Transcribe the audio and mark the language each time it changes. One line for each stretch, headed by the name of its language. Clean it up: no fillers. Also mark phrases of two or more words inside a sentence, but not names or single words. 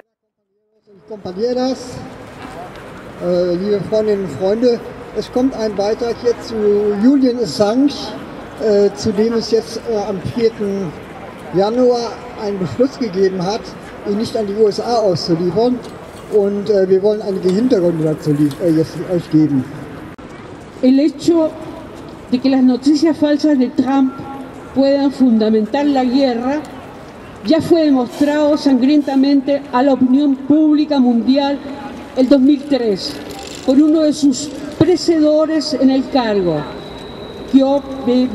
German: Compañeras, liebe Freundinnen und Freunde, es kommt ein Beitrag jetzt zu Julian Assange, zu dem es jetzt am 4. Januar einen Beschluss gegeben hat, ihn nicht an die USA auszuliefern. Und wir wollen einige Hintergründe dazu jetzt euch geben.
Spanish: El hecho de que las noticias falsas de Trump puedan fundamentar la guerra ya fue demostrado sangrientamente a la opinión pública mundial el 2003 por uno de sus precedores en el cargo, George W.